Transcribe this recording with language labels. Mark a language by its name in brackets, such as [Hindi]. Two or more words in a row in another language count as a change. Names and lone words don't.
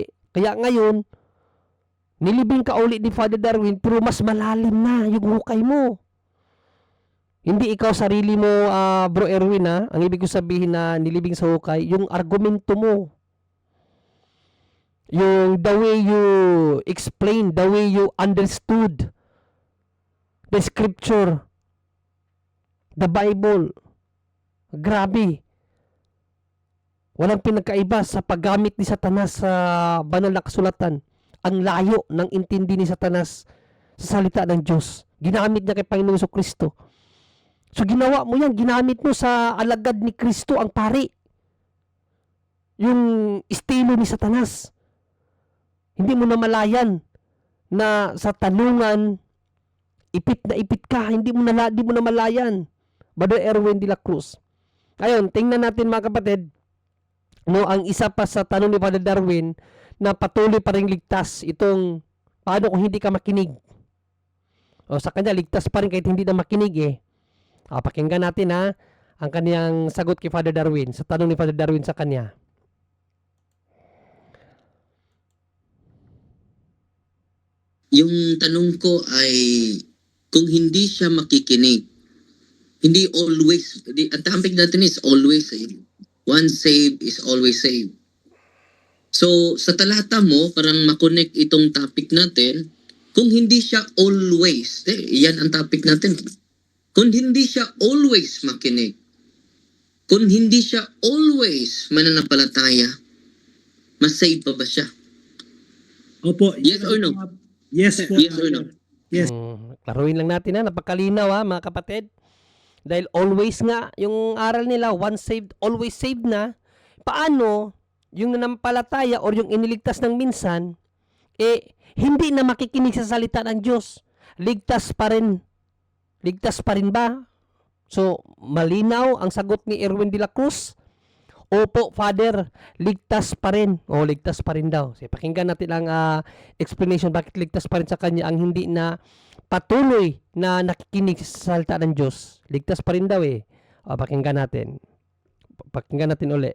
[Filipino] Kaya ngayon, nilibing ka uli ni Father Darwin pero mas malalim na yung hukay mo. Hindi ikaw sarili mo, Bro Erwin, ha? Ang ibig ko sabihin na nilibing sa hukay, yung argumento mo. [English] Yung the way you explain, the way you understood the scripture, the Bible. [Filipino] Grabe. Walang pinagkaiba sa paggamit ni Satanas sa banal na kasulatan. Ang layo ng intindi ni Satanas sa salita ng Diyos. Ginamit niya kay Panginoong Jesucristo. So ginawa mo yan, ginamit mo sa alagad ni Kristo ang pari. Yung estilo ni Satanas. Hindi mo namalayan na sa tanungan, ipit ka, hindi mo namalayan. Brother Erwin de la Cruz. Ayun, tingnan natin, mga kapatid, no, ang isa pa sa tanong ni Father Darwin na patuloy pa ring ligtas itong paano kung hindi ka makinig. O sa kanya, ligtas pa rin kahit hindi na makinig eh. Pakinggan natin, ha. ang kaniyang sagot kay Father Darwin, sa tanong ni Father Darwin sa kanya. Yung tanong ko ay kung hindi siya makikinig, hindi always, ang topic natin [English] is always saved. Once saved is always saved. [Filipino] So, sa talata mo, parang makonect itong topic natin, kung hindi siya always, yan ang topic natin. Kung hindi siya always makinig, kung hindi siya always mananampalataya, masave pa ba siya? Opo. [English] Yes or no? Yes po. Yes or no? Yes. [Filipino] Klaruhin lang natin ha, napakalinaw ha mga kapatid. Dahil always nga, yung aral nila, [English] once saved, always saved na. [Filipino] Paano yung nanampalataya or yung iniligtas ng minsan, hindi na makikinig sa salita ng Diyos? Ligtas pa rin. Ligtas pa rin ba? So, malinaw ang sagot ni Erwin de la Cruz. Opo, Father, ligtas pa rin. O, ligtas pa rin daw. So, pakinggan natin ang explanation bakit ligtas pa rin sa kanya ang hindi na patuloy na nakikinig sa salita ng Diyos. Ligtas pa rin daw eh. O, pakinggan natin. Pakinggan natin uli.